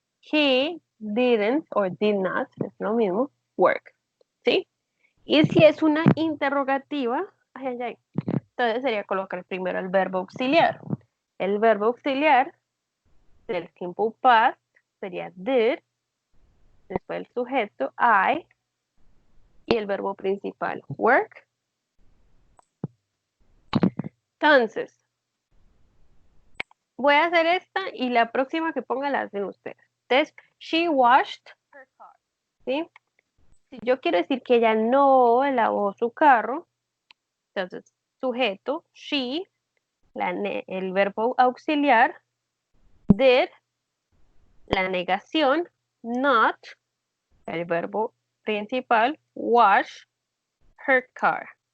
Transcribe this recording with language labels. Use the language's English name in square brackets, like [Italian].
[English] He didn't or did not, [Spanish] es lo mismo, [English] work. [Spanish] ¿Sí? Y si es una interrogativa, entonces sería colocar primero el verbo auxiliar. El verbo auxiliar del simple past sería did, después el sujeto I y el verbo principal work. Entonces, voy a hacer esta y la próxima que ponga la hacen ustedes. [English] Entonces, she washed her car. [Spanish] ¿Sí? Si yo quiero decir que ella no lavó su carro, entonces, sujeto, she, el verbo auxiliar, did, la negación, not, el verbo principal, wash, her car.